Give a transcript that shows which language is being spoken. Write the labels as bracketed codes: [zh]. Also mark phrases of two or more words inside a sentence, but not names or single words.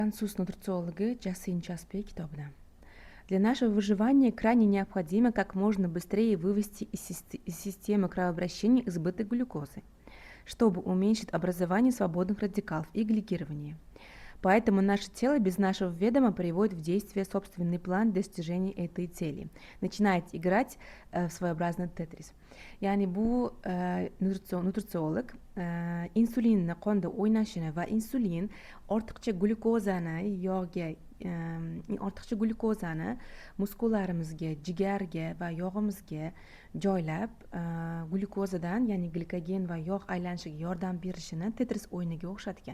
[uz] Француз нутрициологи Джасин Часпи китобидан. [ru] Для нашего выживания крайне необходимо как можно быстрее вывести из системы кровообращения избыток глюкозы, чтобы уменьшить образование свободных радикалов и гликирование. Поэтому наше тело без нашего ведома приводит в действие собственный план достижения этой цели. Начинает играть в своеобразный тетрис. [uz] Ya'ni bu nutritsiolog insulinni qonda o'ynashini va insulin ortiqcha glyukozani muskullarimizga, jigarga va yog'imizga joylab glyukozadan, ya'ni glikogen va yog' aylanishiga yordam berishini tetris o'yiniga o'xshatgan.